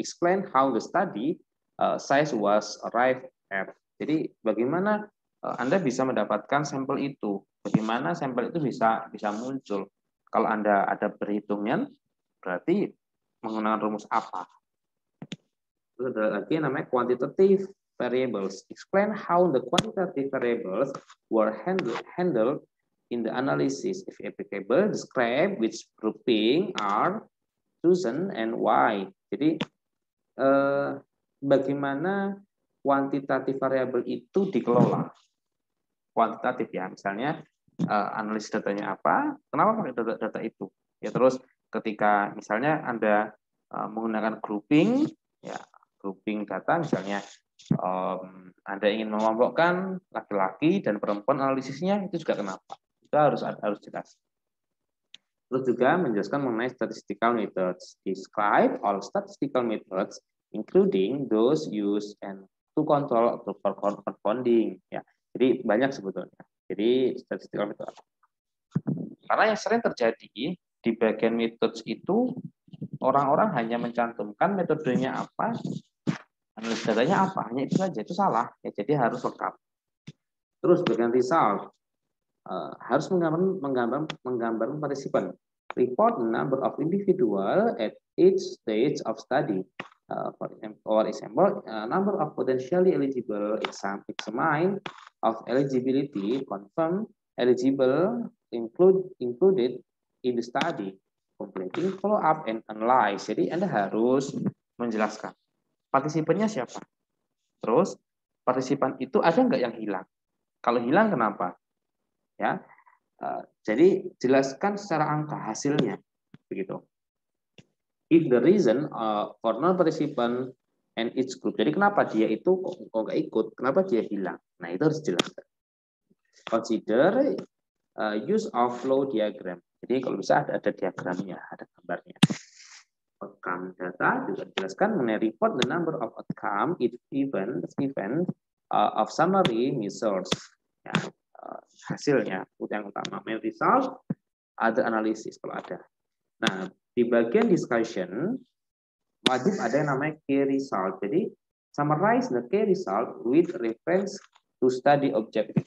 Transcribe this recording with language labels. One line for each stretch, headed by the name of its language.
English: Explain how the study size was arrived at.
Indonesian: Jadi bagaimana Anda bisa mendapatkan sampel itu, bagaimana sampel itu bisa muncul. Kalau Anda ada perhitungan, berarti menggunakan rumus apa. Terus ada lagi yang namanya quantitative variables.
English: Explain how the quantitative variables were handled in the analysis. If applicable, describe which grouping are chosen and why.
Indonesian: Jadi bagaimana kuantitatif variabel itu dikelola. kuantitatif ya, misalnya analisis datanya apa, kenapa pakai data itu, ya terus ketika misalnya Anda menggunakan grouping, ya grouping data misalnya Anda ingin mengelompokkan laki-laki dan perempuan analisisnya itu juga kenapa, itu harus jelas. Terus juga menjelaskan mengenai statistical methods.
English: Describe all statistical methods, including those used and to control or confounding.
Indonesian: Ya, jadi banyak sebetulnya. Jadi statistical method. Karena yang sering terjadi di bagian methods itu orang-orang hanya mencantumkan metodenya apa, analisis datanya apa, hanya itu saja, itu salah. Ya, jadi harus lengkap. Terus bagian result. Harus menggambar partisipan.
English: Report the number of individual at each stage of study. For example, number of potentially eligible, examine of eligibility, confirm eligible, included in the study, completing follow up and analyze.
Indonesian: Jadi Anda harus menjelaskan partisipannya siapa. Terus partisipan itu ada nggak yang hilang? Kalau hilang kenapa? Ya, jadi jelaskan secara angka hasilnya, begitu.
English: If the reason for non-participant and its group,
Indonesian: jadi kenapa dia itu kok nggak ikut, kenapa dia hilang? Nah itu harus dijelaskan.
English: Consider use of flow diagram.
Indonesian: Jadi kalau bisa ada diagramnya, ada gambarnya. Outcome data juga dijelaskan mengenai
English: report the number of outcome event of summary measures.
Indonesian: Ya, hasilnya yang utama main result, ada analisis kalau ada. Nah di bagian discussion wajib ada yang namanya key result. Jadi
English: summarize the key result with reference to study objective.